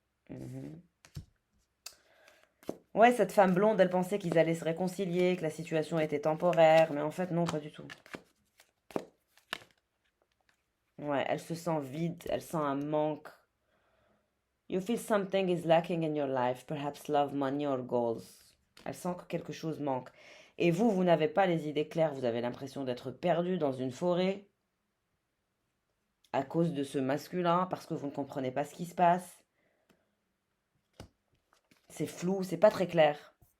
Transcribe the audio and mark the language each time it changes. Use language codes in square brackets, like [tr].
[fr] Mhm. Ouais, cette femme blonde, elle pensait qu'ils allaient se réconcilier, que la situation était temporaire, mais en fait non, pas du tout. Ouais, elle se sent vide, elle sent un manque. [en] You feel something is lacking in your life, perhaps love, money or goals. [fr] Elle sent que quelque chose manque. Et vous n'avez pas les idées claires, vous avez l'impression d'être perdu dans une forêt à cause de ce masculin, parce que vous ne comprenez pas ce qui se passe. C'est flou, c'est pas très clair.